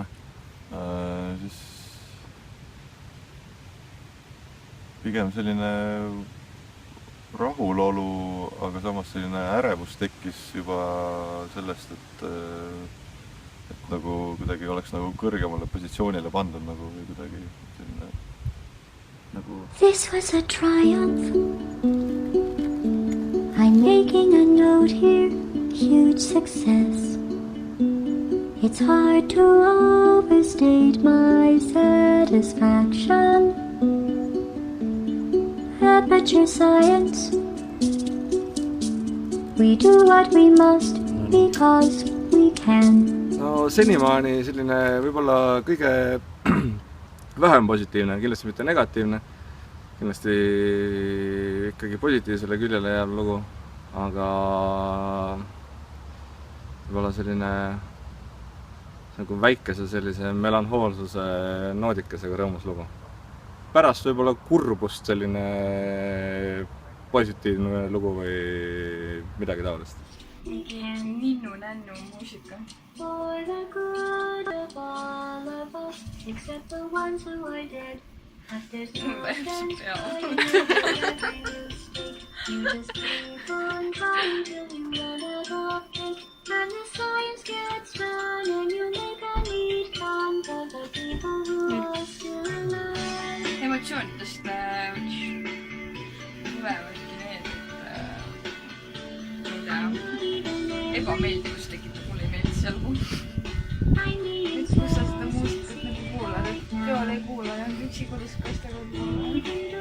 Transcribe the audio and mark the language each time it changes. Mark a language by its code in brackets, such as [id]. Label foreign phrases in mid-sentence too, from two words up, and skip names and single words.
[et] Siis pigem selline rahulolu, aga samas selline ärevus tekkis juba sellest, et nagu kuidagi oleks nagu kõrgemale positsioonile pandud nagu või kuidagi selline nagu... [en] This was a triumph. I'm making a note here, huge success. It's hard to overstate my satisfaction. Aperture science. We do what we must because we can. [et] No senimaani selline võib-olla kõige vähem positiivne, kindlasti mitte negatiivne. Kindlasti ikkagi positiivsele küljele jääb lugu, aga võib-olla selline nagu väikese sellise melanhoolsuse noodikesega rõõmus lugu. Pärast võib-olla kurbust selline positiivne lugu või midagi taolist. Mingi ninnu-nännu muusika. [en] For the good of all of us, except the ones who are dead. After sometimes you just keep on trying till you run out of ink. And the science gets done and you make a neat fun for the people who are still alive. [et] Emotsioonidest tulevadki need, mida ebameeldivus tekitab, mulle ei meeldi see album. Nüüd, kus sa seda muusikat nagu kuulad, et peol ei kuula ja üksi kodus kaistega kuulad.